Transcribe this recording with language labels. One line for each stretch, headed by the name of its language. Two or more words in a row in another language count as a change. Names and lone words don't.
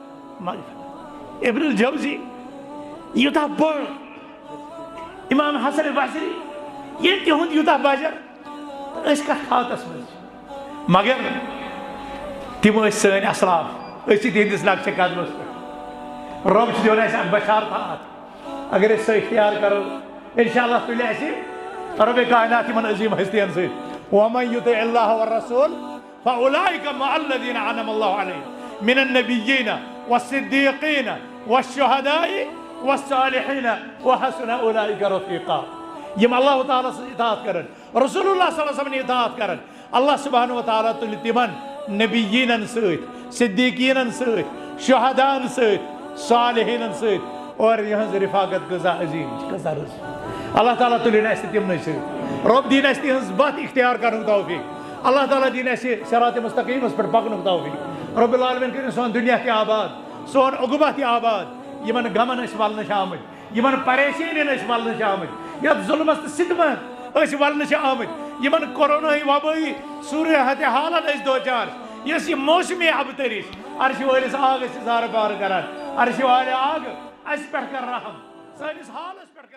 Kashmiri: مغفرت ابن الجوزی یوٗتاہ بوٚڑ امام حسن بصری ییٚلہِ تِہُنٛد یوٗتاہ بجر أسۍ کتھ حالتس منٛز مگر تِم ٲسۍ سٲنۍ اسلاف أسۍ چھِ تِہنٛدِس نقشہِ قدمس پٮ۪ٹھ رۄب چھُ دِوان اَسہِ اکھ بشارتات اگر أسۍ سۄ اختیار کرو
Arabic: انشاء اللہ
Kashmiri: تُلہِ اَسہِ رۄبِ کائنات یِمن عظیٖم ہستین سۭتۍ
Arabic: ومن یُطع اللہ والرسول فاولئک مع الذین انعم اللہ علیہم من النبیین والصدیقین والشہداء والصالحین وحسن اولئک رفیقا
Kashmiri: یم اللہ تعالیٰ سٕنٛز اطاعت کرن رسول اللہ
Arabic: صلی اللہ علیہ وسلم
Kashmiri: اطاعت کرن اللہ سبحانہ وتعالیٰ تُلہِ تِمن نبیٖنن سۭتۍ صدیٖقیٖنن سۭتۍ شہداہن سۭتۍ صالحیٖنن سۭتۍ اور یِہنٛز رفاقت کۭژاہ عظیٖم چھِ کۭژاہ رٕژ اللہ تعالیٰ تُلِنۍ اَسہِ تِمنٕے سۭتۍ رۄب دِیِنۍ اَسہِ تِہنٛز وَتھ اختیار کرنُک توفیٖق اللہ تعالیٰ دِیِنۍ اَسہِ صراطِ مستقیٖمس پٮ۪ٹھ پکنُک توفیٖق رۄب العالمیٖن کٔرِنۍ سون دُنیا تہِ آباد سون عقبہ تہِ آباد یِمن غمن ٲسۍ ولنہٕ چھِ آمٕتۍ یِمن پریشٲنین ٲسۍ ولنہٕ چھِ آمٕتۍ یتھ ظُلمس تہٕ سِتمن ٲسۍ ولنہٕ چھِ آمٕتۍ یِمن کورونا وبٲیی صوٗرتِ حالن ٲسۍ دوچار یۄس یہِ موسمی ابتری عرشہِ وٲلِس آگ ٲسۍ زارٕ پارٕ کران عرشہِ والہِ آگ اَسہِ پٮ۪ٹھ کر رحم سٲنِس حالس